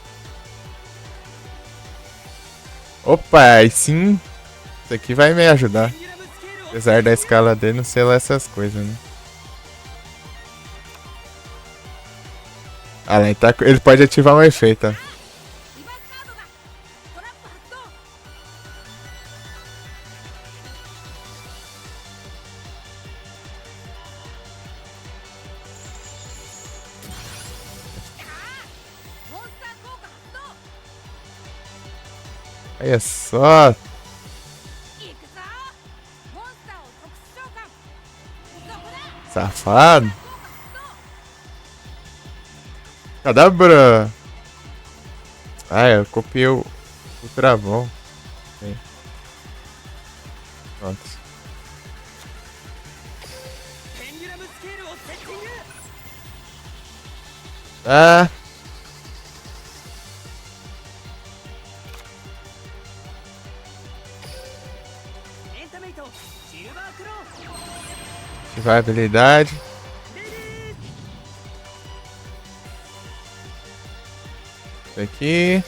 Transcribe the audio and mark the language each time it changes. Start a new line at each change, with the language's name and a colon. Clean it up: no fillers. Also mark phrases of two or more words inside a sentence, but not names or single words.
Portuguese: Opa, aí sim. Isso aqui vai me ajudar. Apesar da escala dele não ser lá essas coisas, né? Ah, ele pode ativar um efeito, ó.
Japanese: リバースカードだ。トラップ発動。 モンスター効果発動。
Portuguese: Olha só.
Japanese: 行くぞ。モンスターを特殊召喚。そこだ。
Portuguese: Safado.
Japanese: 効果発動。
Portuguese: Cadabra. Ah, eu copiei o travão. Sim. Pronto.
Japanese: ペンデュラムスケールをセッティング Ah! エンタメイトシルバークロー
Portuguese: Ativar a habilidade.
Japanese: レディー
Portuguese: Isso aqui.